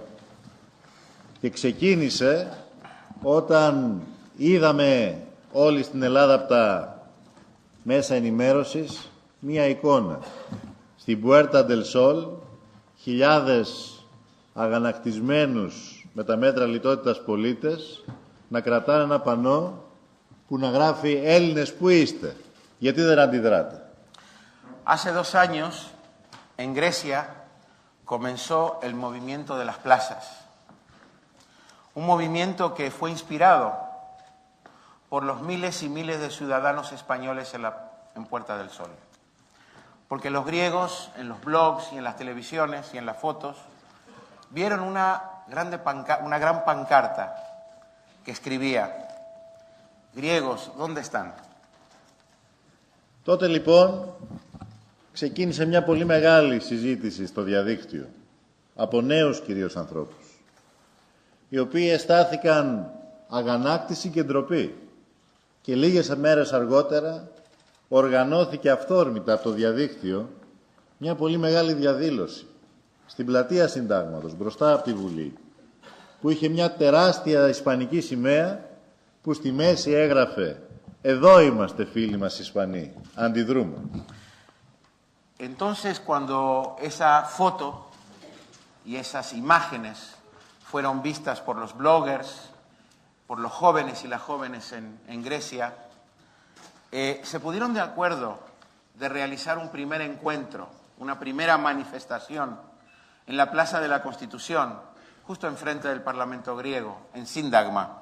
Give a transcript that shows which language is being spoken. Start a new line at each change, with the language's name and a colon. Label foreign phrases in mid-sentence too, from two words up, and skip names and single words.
Greek: Και ξεκίνησε όταν είδαμε όλοι στην Ελλάδα από τα μέσα ενημέρωσης μία εικόνα. Στην Puerta del Sol, χιλιάδες αγανακτισμένους με τα μέτρα λιτότητας πολίτες να κρατάνε ένα πανό που να γράφει «Έλληνες που είστε». Γιατί δεν αντιδράτε?
Spanish: Hace 2 años, en Grecia, comenzó el movimiento de las plazas. Un movimiento que fue inspirado por los miles y miles de ciudadanos españoles en Puerta del Sol. Porque los griegos, en los blogs y en las televisiones y en las fotos, vieron una gran pancarta que escribía «Griegos, ¿dónde están?»
Greek: Τότε λοιπόν ξεκίνησε μια πολύ μεγάλη συζήτηση στο διαδίκτυο από νέους κυρίως ανθρώπους οι οποίοι αισθάθηκαν αγανάκτηση και ντροπή και λίγες μέρες αργότερα οργανώθηκε αυθόρμητα από το διαδίκτυο μια πολύ μεγάλη διαδήλωση στην πλατεία Συντάγματος, μπροστά από τη Βουλή, που είχε μια τεράστια ισπανική σημαία που στη μέση έγραφε «Εδώ είμαστε φίλοι μας Ισπανοί, αντιδρούμε».
Spanish: Entonces, cuando esa foto y esas imágenes fueron vistas por los bloggers, por los jóvenes y las jóvenes en Grecia, se pusieron de acuerdo de realizar un primer encuentro, una primera manifestación en la Plaza de la Constitución, justo enfrente del Parlamento griego, en Síndagma.